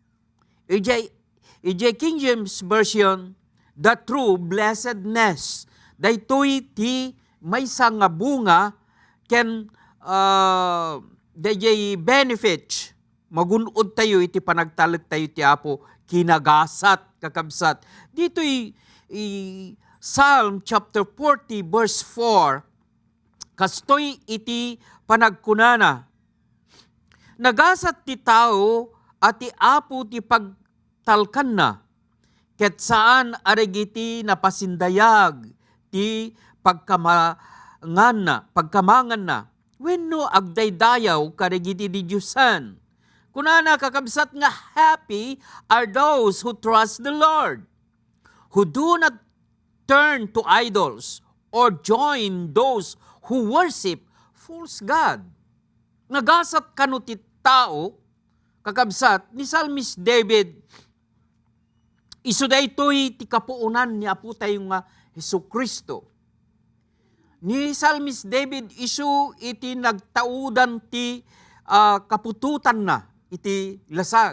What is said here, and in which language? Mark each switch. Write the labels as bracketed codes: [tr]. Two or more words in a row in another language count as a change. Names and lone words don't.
[en] Ije King James Version, the true blessedness. [ilo] Daytoy ti maysa nga bunga ken dayjay benefits. Magunod tayo iti panagtalag tayo ti Apo kinagasat kakabsat. Dito'y Psalm [en] chapter 40 verse 4, [ilo] kastoy iti panagkunana. Nagasat ti tao at ti Apo ti pagtalkan na, ket saan arigiti napasindayag ti pagkamangan na, wenno agdaydayaw karigiti di Diyosan. Kunana kakabsat nga [en] happy are those who trust the Lord, who do not turn to idols or join those who worship false God. [ilo] Nagasat kanu ti tao, kakabsat, ni Psalmist David, isu daytoy ti kapuunan ni Apo tayo nga Hesukristo. Ni Psalmist David, isu iti nagtaudan ti kapututan na, iti lasag.